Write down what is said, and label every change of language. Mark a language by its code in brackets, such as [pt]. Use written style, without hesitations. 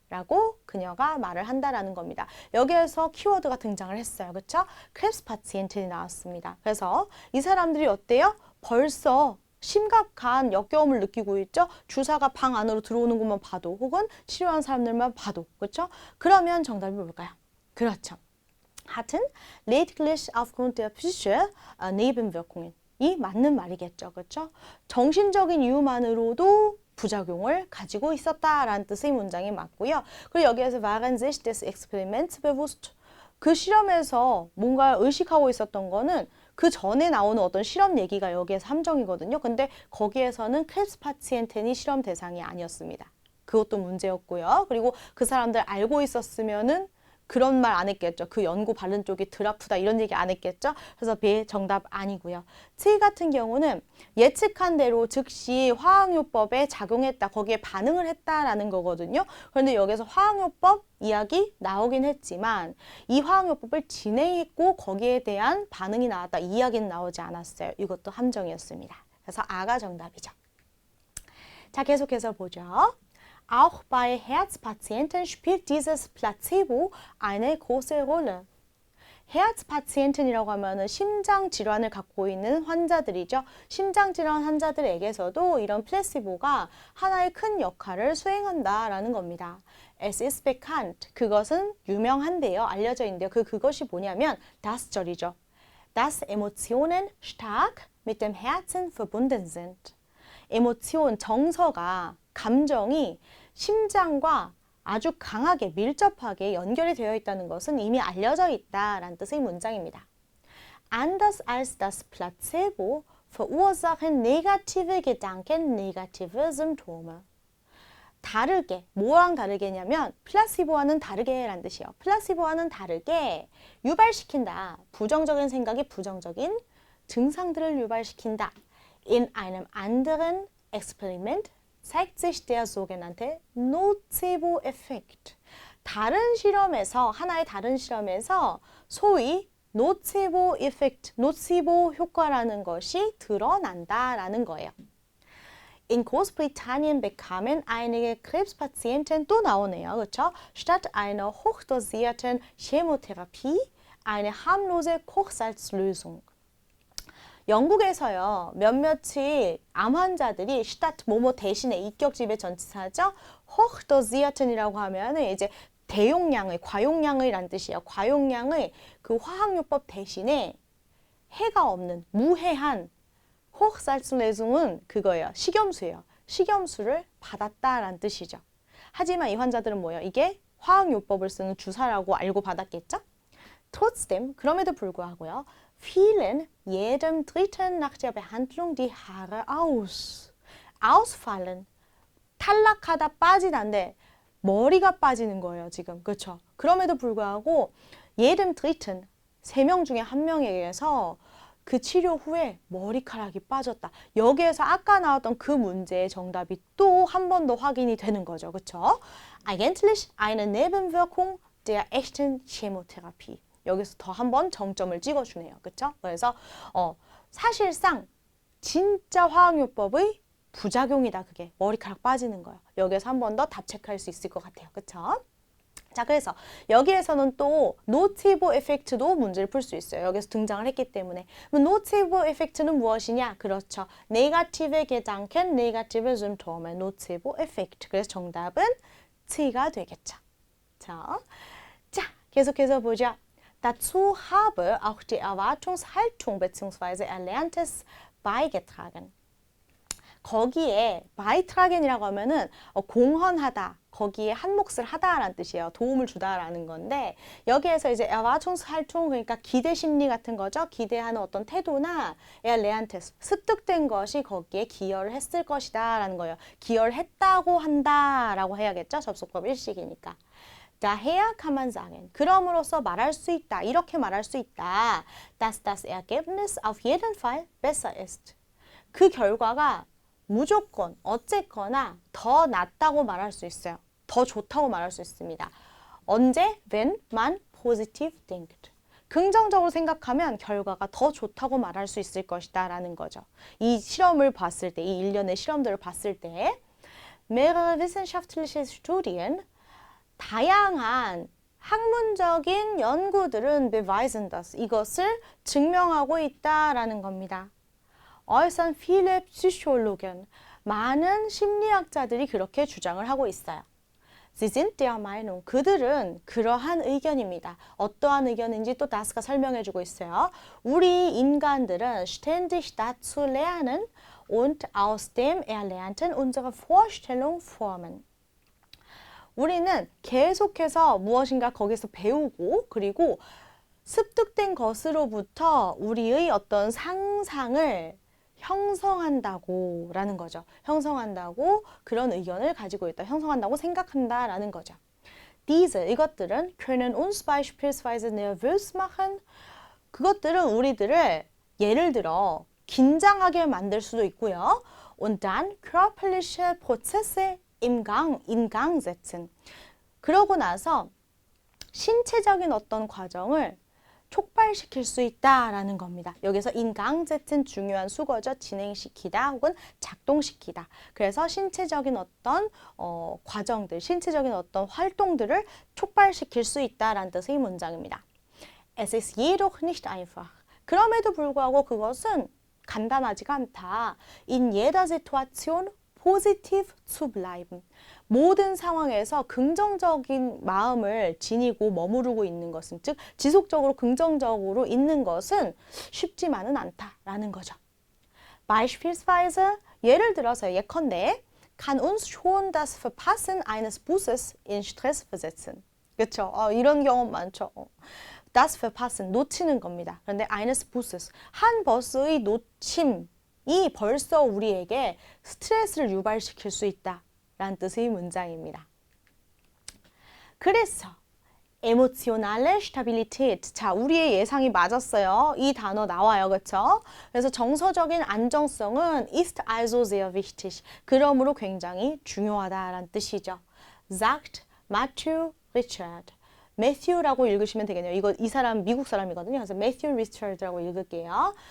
[ko] 라고 그녀가 말을 한다라는 겁니다. 여기에서 키워드가 등장을 했어요. 그렇죠? Krebspatienten이 나왔습니다. 그래서 이 사람들이 어때요? 벌써 심각한 역겨움을 느끼고 있죠. 주사가 방 안으로 들어오는 것만 봐도 혹은 치료한 사람들만 봐도 그렇죠? 그러면 정답이 뭘까요? 그렇죠. [de] hatten lediglich aufgrund der psychischen Nebenwirkungen. [ko] 이 맞는 말이겠죠. 그렇죠? 정신적인 이유만으로도 부작용을 가지고 있었다라는 뜻의 문장이 맞고요. 그리고 여기에서 [de] waren sich des Experiments bewusst. [ko] 그 실험에서 뭔가 의식하고 있었던 거는 그 전에 나오는 어떤 실험 얘기가 여기에서 함정이거든요. 근데 거기에서는 크랩스파티엔텐이 실험 대상이 아니었습니다. 그것도 문제였고요. 그리고 그 사람들 알고 있었으면은 그런 말 안 했겠죠. 그 연고 바른 쪽이 덜 아프다 이런 얘기 안 했겠죠. 그래서 B 정답 아니고요. C 같은 경우는 예측한 대로 즉시 화학요법에 작용했다. 거기에 반응을 했다라는 거거든요. 그런데 여기서 화학요법 이야기 나오긴 했지만 이 화학요법을 진행했고 거기에 대한 반응이 나왔다. 이 이야기는 나오지 않았어요. 이것도 함정이었습니다. 그래서 A가 정답이죠. 자, 계속해서 보죠. [de] Auch bei Herzpatienten spielt dieses Placebo eine große Rolle. [ko] 헤르츠파티엔텐이라고 하면은 심장 질환을 갖고 있는 환자들이죠. 심장 질환 환자들에게서도 이런 플라시보가 하나의 큰 역할을 수행한다라는 겁니다. [de] Es ist bekannt. [ko] 그것은 유명한데요. 알려져 있는데요. 그것이 뭐냐면 das 절이죠. [de] Dass Emotionen stark mit dem Herzen verbunden sind. [ko] 에모션, 정서가 감정이 심장과 아주 강하게 밀접하게 연결이 되어 있다는 것은 이미 알려져 있다라는 뜻의 문장입니다. [de] Anders als das Placebo verursachen negative Gedanken negative Symptome. [ko] 다르게, 뭐랑 다르게냐면 플라시보와는 다르게라는 뜻이에요. 플라시보와는 다르게 유발시킨다. 부정적인 생각이 부정적인 증상들을 유발시킨다. [de] In einem anderen Experiment zeigt sich der sogenannte Nocebo-Effekt. [ko] 하나의 다른 실험에서 소위 Nocebo-Effekt, 노치보 효과라는 것이 드러난다라는 거예요. [de] In Großbritannien bekamen einige Krebspatienten [ko] 또 나오네요. 그렇죠? [de] Statt einer hochdosierten Chemotherapie eine harmlose Kochsalzlösung. [ko] 영국에서요. 몇몇이 암 환자들이 statt 뭐뭐 대신에 이격집의 전치사죠. hochdosierten이라고 하면은 이제 대용량의, 과용량의 란 뜻이에요. 과용량의 그 화학요법 대신에 해가 없는, 무해한 호흐살츠레숭은 그거예요. 식염수예요. 식염수를 받았다라는 뜻이죠. 하지만 이 환자들은 뭐예요? 이게 화학요법을 쓰는 주사라고 알고 받았겠죠? Trotzdem, 그럼에도 불구하고요. [de] fielen jedem Dritten nach der Behandlung die Haare aus. ausfallen. [ko] 탈락하다 빠지다인데 머리가 빠지는 거예요, 지금. 그렇죠? 그럼에도 불구하고 [de] jedem Dritten, [ko] 3명 중에 1명에게서 그 치료 후에 머리카락이 빠졌다. 여기에서 아까 나왔던 그 문제의 정답이 또 한 번 더 확인이 되는 거죠. 그렇죠? [de] Eigentlich eine Nebenwirkung der echten Chemotherapie. [ko] 여기서 더 한 번 정점을 찍어주네요. 그렇죠? 그래서 사실상 진짜 화학요법의 부작용이다. 그게 머리카락 빠지는 거예요. 여기에서 한 번 더 답 체크할 수 있을 것 같아요. 그렇죠? 자, 그래서 여기에서는 또 노티보 에펙트도 문제를 풀 수 있어요. 여기서 등장을 했기 때문에. 노티보 에펙트는 무엇이냐? 그렇죠. 네가티브 게danken, 네가티브 Symptome, 노티보 에펙트. 그래서 정답은 C가 되겠죠. 자, 계속해서 보자. [de] Dazu habe auch die Erwartungshaltung bzw. Erlerntes beigetragen. [ko] 거기에 beitragen이라고 하면은 공헌하다, 거기에 한 몫을 하다라는 뜻이에요. 도움을 주다라는 건데 여기에서 이제 Erwartungshaltung 그러니까 기대 심리 같은 거죠. 기대하는 어떤 태도나 Erlerntes 습득된 것이 거기에 기여를 했을 것이다라는 거예요. 기여를 했다고 한다라고 해야겠죠. 접속법 일식이니까. [de] Daher kann man sagen. [ko] 그럼으로써 말할 수 있다. 이렇게 말할 수 있다. [de] Dass das Ergebnis auf jeden Fall besser ist. [ko] 그 결과가 무조건 어쨌거나 더 낫다고 말할 수 있어요. 더 좋다고 말할 수 있습니다. 언제? [de] When man positive denkt. [ko] 긍정적으로 생각하면 결과가 더 좋다고 말할 수 있을 것이다 라는 거죠. 이 실험을 봤을 때, 이 일련의 실험들을 봤을 때 [de] mehrere wissenschaftliche Studien [ko] 다양한 학문적인 연구들은 [de] beweisen das. [ko] 이것을 증명하고 있다라는 겁니다. [de] äußern viele Psychologen. [ko] 많은 심리학자들이 그렇게 주장을 하고 있어요. [de] Sie sind der Meinung. [ko] 그들은 그러한 의견입니다. 어떠한 의견인지 또 다스가 설명해주고 있어요. 우리 인간들은 [de] ständig dazu lernen und aus dem Erlernten unsere Vorstellung formen. [ko] 우리는 계속해서 무엇인가 거기서 배우고 그리고 습득된 것으로부터 우리의 어떤 상상을 형성한다고 라는 거죠. 형성한다고 그런 의견을 가지고 있다. 형성한다고 생각한다 라는 거죠. [de] Diese, [ko] 이것들은 [de] können uns beispielsweise nervös machen. [ko] 그것들은 우리들을 예를 들어 긴장하게 만들 수도 있고요. [de] Und dann körperliche Prozesse in Gang setzen. [ko] 그러고 나서 신체적인 어떤 과정을 촉발시킬 수 있다라는 겁니다. 여기서 [de] in Gang setzen [ko] 중요한 수거죠. 진행시키다 혹은 작동시키다. 그래서 신체적인 어떤 과정들, 신체적인 어떤 활동들을 촉발시킬 수 있다라는 뜻의 문장입니다. [de] Es ist jedoch nicht einfach. [ko] 그럼에도 불구하고 그것은 간단하지가 않다. [de] In jeder Situation positiv zu bleiben. [ko] 모든 상황에서 긍정적인 마음을 지니고 머무르고 있는 것은, 즉 지속적으로 긍정적으로 있는 것은 쉽지만은 않다라는 거죠. [de] Beispielsweise, [ko] 예를 들어서 예컨대 [de] kann uns schon das Verpassen eines Busses in Stress versetzen. [ko] 그렇죠? 이런 경험 많죠. [de] Das Verpassen, [ko] 놓치는 겁니다. 그런데 [de] eines Busses, [ko] 한 버스의 놓침이 벌써 우리에게 스트레스를 유발시킬 수 있다. 라는 뜻의 문장입니다. 그래서 emotionale Stabilität. 자, 우리의 예상이 맞았어요. 이 단어 나와요. 그렇죠? 그래서 정서적인 안정성은 [de] ist also sehr wichtig. [ko] 그러므로 굉장히 중요하다라는 뜻이죠. [de] Sagt Matthew Richard. [ko] 매튜라고 읽으시면 되겠네요. 이 사람 미국 사람이거든요. 그래서 매튜 리처드라고 읽을게요.